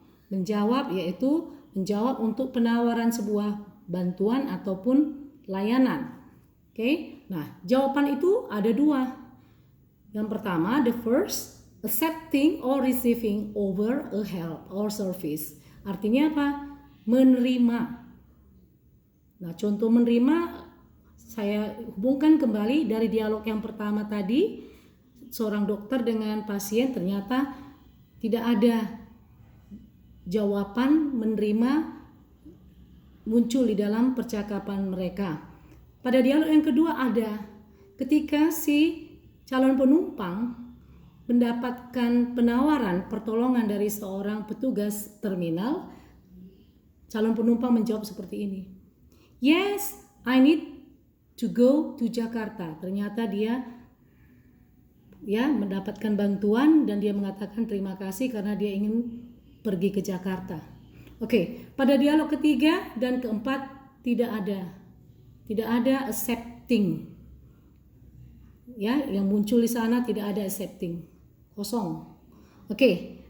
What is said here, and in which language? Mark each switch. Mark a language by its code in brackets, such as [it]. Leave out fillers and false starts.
[id] Menjawab yaitu menjawab untuk penawaran sebuah bantuan ataupun layanan. Okay? Nah, jawaban itu ada dua. Yang pertama, [en] the first, accepting or receiving over a help or service. [id] Artinya apa? Menerima. Nah, contoh menerima saya hubungkan kembali dari dialog yang pertama tadi. Seorang dokter dengan pasien ternyata tidak ada jawaban menerima muncul di dalam percakapan mereka. Pada dialog yang kedua ada ketika si calon penumpang mendapatkan penawaran pertolongan dari seorang petugas terminal, calon penumpang menjawab seperti ini. [en] Yes, I need to go to Jakarta. [id] Ternyata dia ya mendapatkan bantuan dan dia mengatakan terima kasih karena dia ingin pergi ke Jakarta. Oke, pada dialog ketiga dan keempat tidak ada accepting. Ya, yang muncul di sana tidak ada accepting. Kosong. Oke.